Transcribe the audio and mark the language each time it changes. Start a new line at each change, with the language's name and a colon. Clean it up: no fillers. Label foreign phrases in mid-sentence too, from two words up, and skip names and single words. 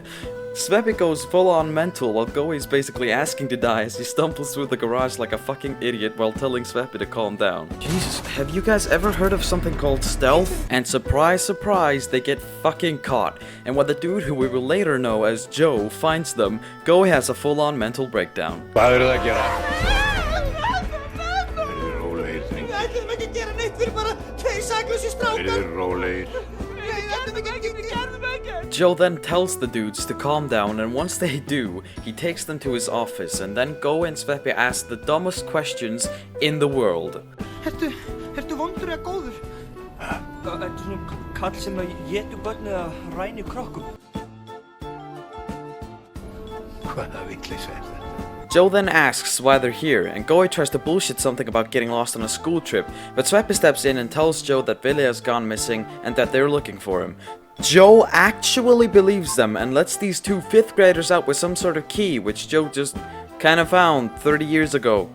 English: Sveppa goes full-on mental while Goe is basically asking to die as he stumbles through the garage like a fucking idiot while telling Sveppa to calm down. Jesus, have you guys ever heard of something called stealth? And surprise, surprise, they get fucking caught. And when the dude who we will later know as Joe finds them, Goe has a full-on mental breakdown.
Icelandic: Hvað eru það að gera? Við ætlum ekki að gera neitt fyrir bara tveir saklausi strákar. Rólegir.
English: Joe then tells the dudes to calm down, and once they do, he takes them to his office, and then Goe and Sveppa ask the dumbest questions in the world.
Icelandic: Ertu vondur eða góður? Þetta er svona kall sem étur börn eða rænir krökkum. Hvaða vitleysa er þetta?
English: Joe then asks why they're here, and Goe tries to bullshit something about getting lost on a school trip, but Sveppa steps in and tells Joe that Ville has gone missing and that they're looking for him. Joe actually believes them and lets these two 5th graders out with some sort of key, which Joe just kinda found 30 years ago.